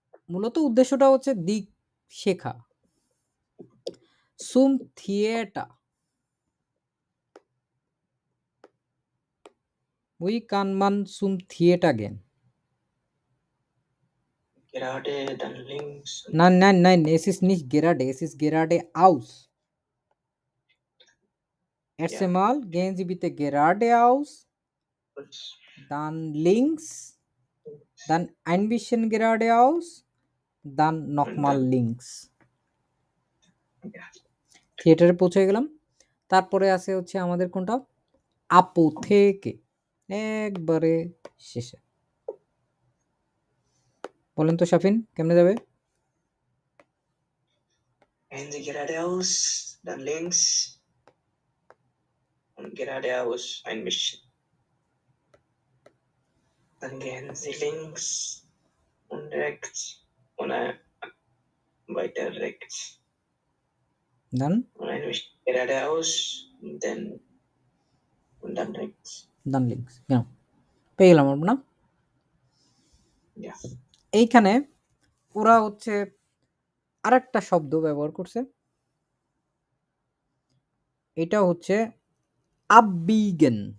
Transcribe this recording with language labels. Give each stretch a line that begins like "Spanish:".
Bangla: মূলত উদ্দেশ্যটা হচ্ছে দিক শেখা।
German: সুম থিয়েটার, উই কান মান সুম থিয়েটার গেন। Gerade, dann links. Nein, nein, nein, es ist nicht gerade, es ist geradeaus. Erst einmal gehen Sie bitte geradeaus, dann links, dann ein bisschen geradeaus, dann nochmal links.
Bangla: থিয়েটারে পৌঁছে গেলাম। তারপরে আছে হচ্ছে আমাদের কোনটা? আপোথেকে, একবারে শেষে। বলেন তো শাফিন কেমনে যাবে?
German: geradeaus, dann links und geradeaus ein bisschen. Dann gehen Sie links und rechts und weiter rechts. Dann? Und ein bisschen geradeaus und dann rechts. Dann links, genau.
Bangla: পেয়ে গেলাম আমরা না? এইখানে ওরা হচ্ছে আরেকটা শব্দ ব্যবহার করছে, এটা হচ্ছে abbiegen।